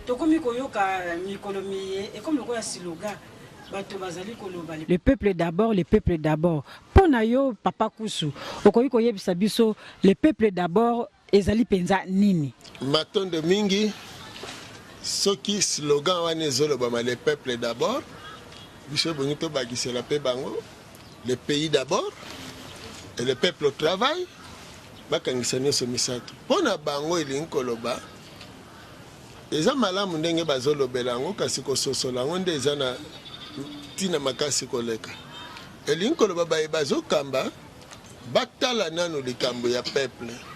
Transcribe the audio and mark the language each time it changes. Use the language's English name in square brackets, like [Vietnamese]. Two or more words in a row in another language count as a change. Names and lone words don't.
[Lingala] Tokomi koyoka mikolo miye, ekomi lokola siloga, bato bazali koloba, [French] "Le peuple d'abord, le peuple d'abord." [Lingala] Pona yo, Papa Kusu, okoki koyebisa biso, [French] "Le peuple d'abord," [Lingala] ezali penza nini? Matondo mingi, soki slogan wana ezolobama, [French] "Le peuple d'abord," [Lingala] biso ebongi tobakisela mpe bango, [French] "Le pays d'abord" et "Le peuple au travail," [Lingala] bakangisa nyonso misato. Mpona bango elingi koloba, eza malamu ndenge bazolobela yango, kasi kososola yango nde eza na ntina makasi koleka. Elingi koloba baye bazokamba, batala nanu likambo ya peuple.